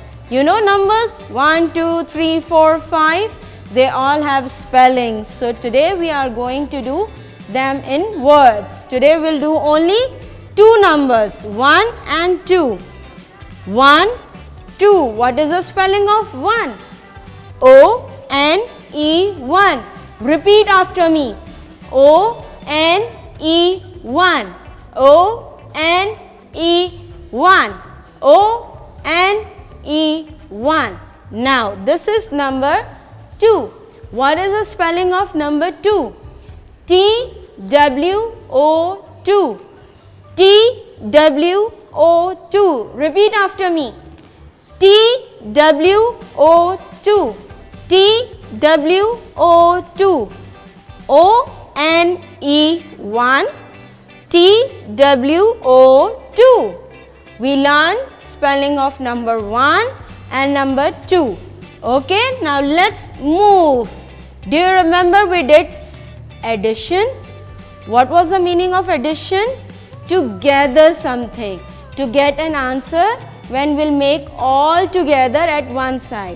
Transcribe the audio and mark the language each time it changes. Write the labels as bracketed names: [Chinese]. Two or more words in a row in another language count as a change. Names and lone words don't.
[English] You know numbers 1, 2, 3, 4, 5. They all have spellings. So today we are going to do them in words. Today we'll do only two numbers, 1 and 2. 1, 2. What is the spelling of 1? O-N-E 1. Repeat after me. O-N-E 1. O-N-E 1. O-N-E 1. Now this is number 2. What is the spelling of number 2? T-W-O-2. T-W-O-2. Repeat after me. T-W-O-2. T-W-O-2. O-N-E 1. T-W-O-2. We learn spelling of number 1 and number 2. Okay, now let's move. Do you remember we did addition? What was the meaning of addition? To gather something, to get an answer when we'll make all together at one side.